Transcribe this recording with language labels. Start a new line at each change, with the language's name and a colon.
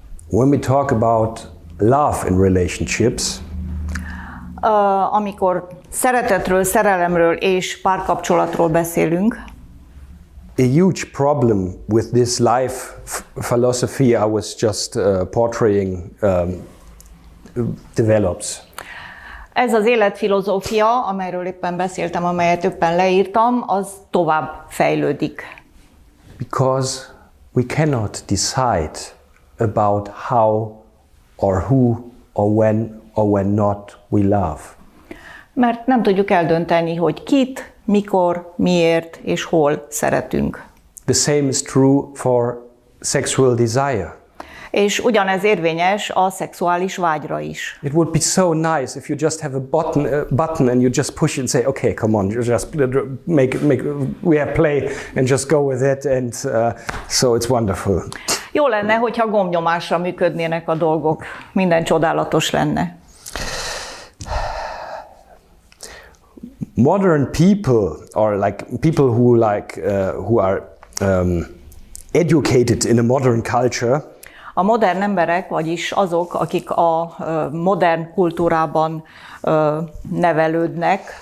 English: When we talk about love in relationships,
Hungarian: amikor szeretetről, szerelemről és párkapcsolatról beszélünk,
English: a huge problem with this life philosophy I was just portraying develops.
Hungarian: ez az életfilozófia, amelyről éppen beszéltem, amelyet éppen leírtam, az tovább fejlődik.
English: Because we cannot decide about how or who or when not we love.
Hungarian: Mert nem tudjuk eldönteni, hogy kit, mikor, miért és hol szeretünk.
English: The same is true for sexual desire.
Hungarian: És ugyanez érvényes a szexuális vágyra is.
English: It would be so nice if you just have a button and you just push it and say, okay, come on, you just we have play and just go with it, and so it's wonderful.
Hungarian: Jó lenne, hogyha gombnyomásra működnének a dolgok, minden csodálatos lenne.
English: Modern people are like people who are educated in a modern culture.
Hungarian: A modern emberek, vagyis azok, akik a modern kultúrában nevelődnek,